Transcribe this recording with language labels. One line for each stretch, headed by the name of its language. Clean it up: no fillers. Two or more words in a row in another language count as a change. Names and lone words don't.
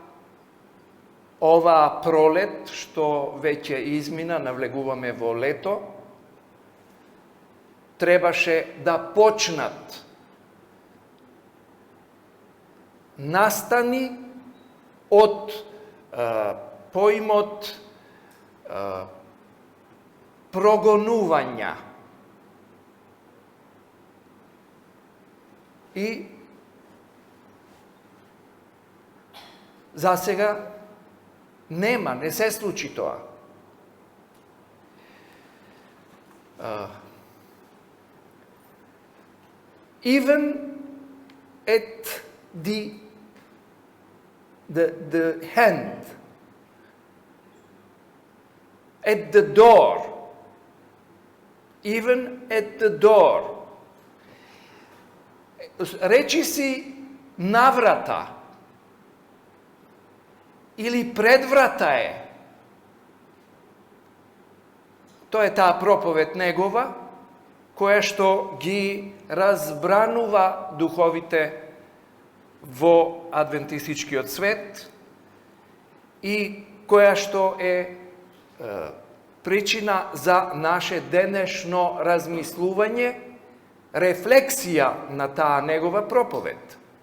Macedonian: оваа пролет, што веќе измина, навлегуваме во лето, требаше да почнат настани од поимот прогонувања. и засега нема, не се случи тоа.
English: Even at the hand, at the door, even at the door.
Macedonian: Речи си наврата или предврата е. Тоа е таа проповед негова, која што ги разбранува духовите во адвентистичкиот свет и која што е причина за наше денешно размислување, рефлексија на таа негова проповед.